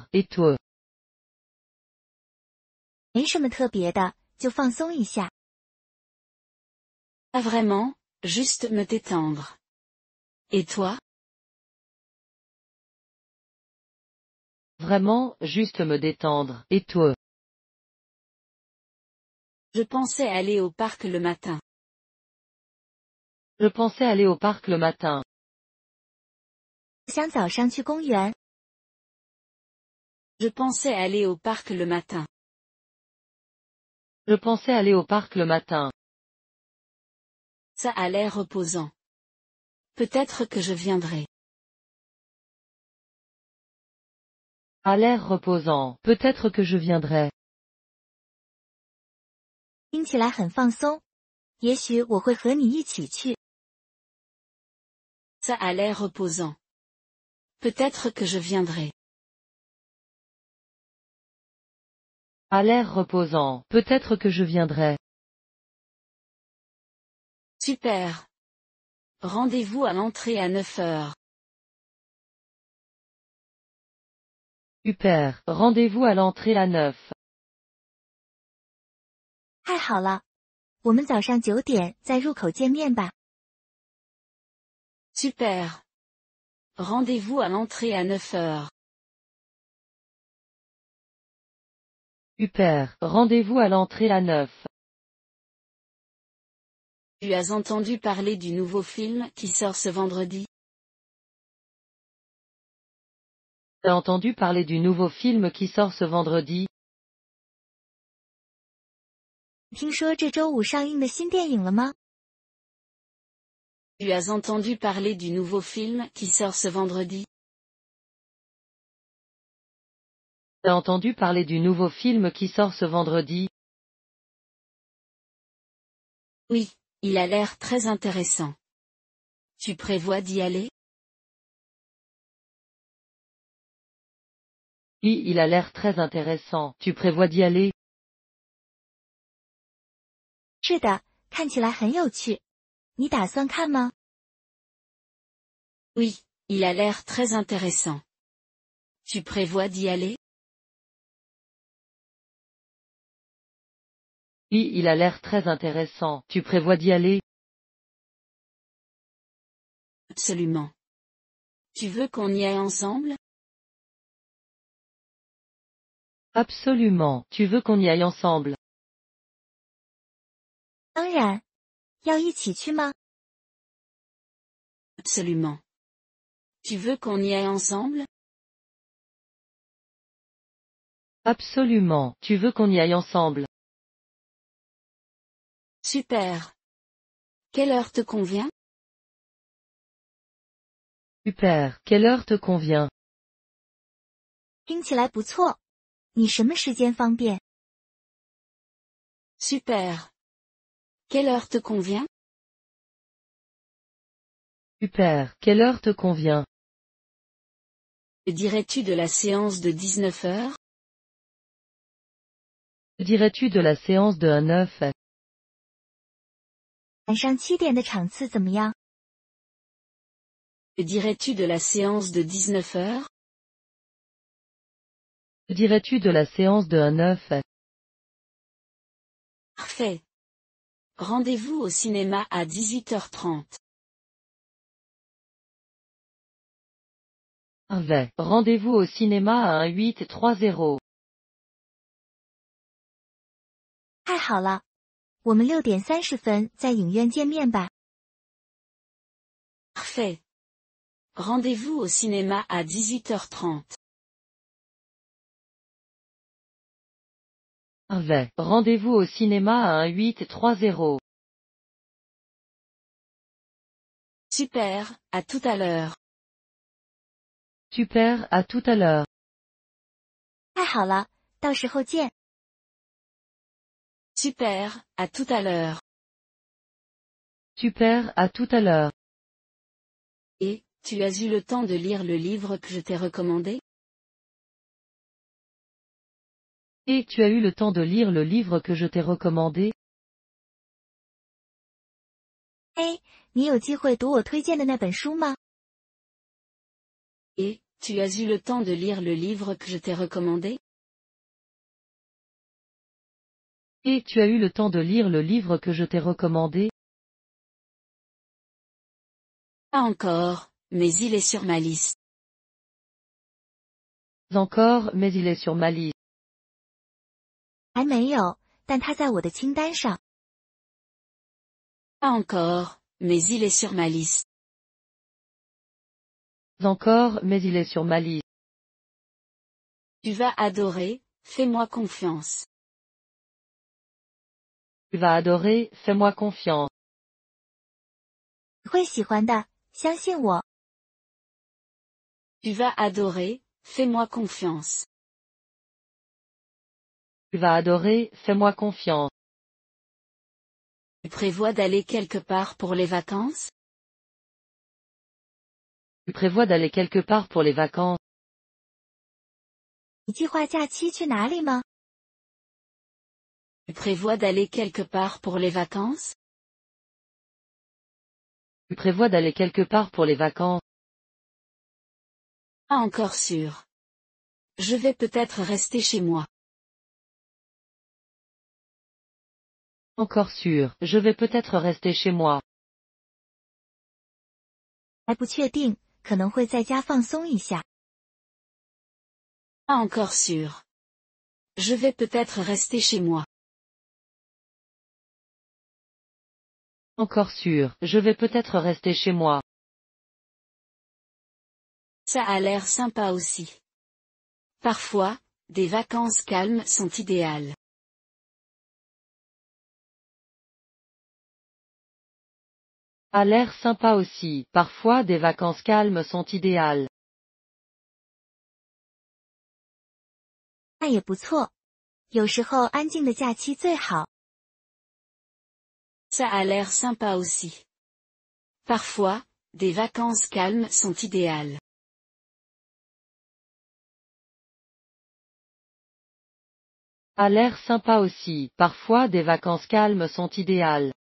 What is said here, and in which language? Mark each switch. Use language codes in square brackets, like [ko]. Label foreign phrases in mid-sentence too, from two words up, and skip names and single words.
[fr] Et toi? [zh] 没什么特别的，就放松一下。 [fr] Pas vraiment, juste me détendre. Et toi? Vraiment, juste me détendre. Et toi? Je pensais aller au parc le matin. Je pensais aller au parc le matin. [zh] 我想早上去公园。 [fr] Je pensais aller au parc le matin. Je pensais aller au parc le matin. Ça a l'air reposant. Peut-être que je viendrai. A l'air reposant. Peut-être que je viendrai. [zh] 听起来很放松，也许我会和你一起去。 [fr] Ça a l'air reposant. Peut-être que je viendrai. A l'air reposant. Peut-être que je viendrai. Super. Rendez-vous à l'entrée à 9 heures. Super. Rendez-vous à l'entrée à 9. [zh] 太好了，我们早上9点在入口见面吧。 [fr] Super. Rendez-vous à l'entrée à 9 heures. Super. Rendez-vous à l'entrée à 9. Tu as entendu parler du nouveau film qui sort ce vendredi? T'as entendu parler du nouveau film qui sort ce vendredi? [zh] 听说这周五上映的新电影了吗？ [fr] Tu as entendu parler du nouveau film qui sort ce vendredi? T'as entendu parler du nouveau film qui sort ce vendredi? Oui, il a l'air très intéressant. Tu prévois d'y aller? Oui, il a l'air très intéressant. Tu prévois d'y aller? [zh] 是的，看起来很有趣。你打算看吗？ [fr] Oui, il a l'air très intéressant. Tu prévois d'y aller? Oui, il a l'air très intéressant. Tu prévois d'y aller? Absolument. Tu veux qu'on y aille ensemble? Absolument. Tu veux qu'on y aille ensemble? [zh] 当然。要一起去吗？ [fr] Absolument. Tu veux qu'on y aille ensemble? Absolument. Tu veux qu'on y aille ensemble? Super. Quelle heure te convient? Super. Quelle heure te convient? [zh] 听起来不错。你什么时间方便？ [fr] Super. Quelle heure te convient? Super. Quelle heure te convient? Que dirais-tu de la séance de 19 heures? Que dirais-tu de la séance de 9? [zh] 晚上7点的场次怎么样？ [fr] Que dirais-tu de la séance de 19 heures? Que dirais-tu de la séance de 9? Parfait. Rendez-vous au cinéma à 18h30. Parfait. Rendez-vous au cinéma à 18:30. [zh] 太好了，我们6点30分在影院见面吧。 [fr] Parfait. Rendez-vous au cinéma à 18h30. Parfait. Rendez-vous au cinéma à 18:30. Super, à tout à l'heure. Super, à tout à l'heure. [zh] 太好了，到时候见。 [fr] Super, à tout à l'heure. Super, à tout à l'heure. Et, tu as eu le temps de lire le livre que je t'ai recommandé? Et tu as eu le temps de lire le livre que je t'ai recommandé? A， [zh] 你有机会读我推荐的那本书吗？ [fr] Et, tu as eu le temps de lire le livre que je t'ai recommandé? Et tu as eu le temps de lire le livre que je t'ai recommandé? Pas encore, mais il est sur ma liste. Encore, mais il est sur ma liste. [zh] 还没有，但它在我的清单上。 [fr] Pas encore, mais il est sur ma liste. Encore, mais il est sur ma liste. Tu vas adorer, fais-moi confiance. Tu vas adorer, fais-moi confiance. [zh] 你会喜欢的，相信我。 [fr] Tu vas adorer, fais-moi confiance. Tu vas adorer, fais-moi confiance. Tu prévois d'aller quelque part pour les vacances? Tu prévois d'aller quelque part pour les vacances? [zh] 你计划假期去哪里吗？ [fr] Tu prévois d'aller quelque part pour les vacances? Tu prévois d'aller quelque part pour les vacances? Pas encore sûr. Je vais peut-être rester chez moi. Encore sûr, je vais peut-être rester chez moi. [zh] 还不确定，可能会在家放松一下。 [fr] Pas encore sûr. Je vais peut-être rester chez moi. Encore sûr, je vais peut-être rester chez moi. Ça a l'air sympa aussi. Parfois, des vacances calmes sont idéales. A l'air sympa aussi, parfois des vacances calmes sont idéales. [zh] 那也不错。有时候安静的假期最好。 [fr] Ça a l'air sympa aussi. Parfois, des vacances calmes sont idéales. A l'air sympa aussi, parfois des vacances calmes sont idéales.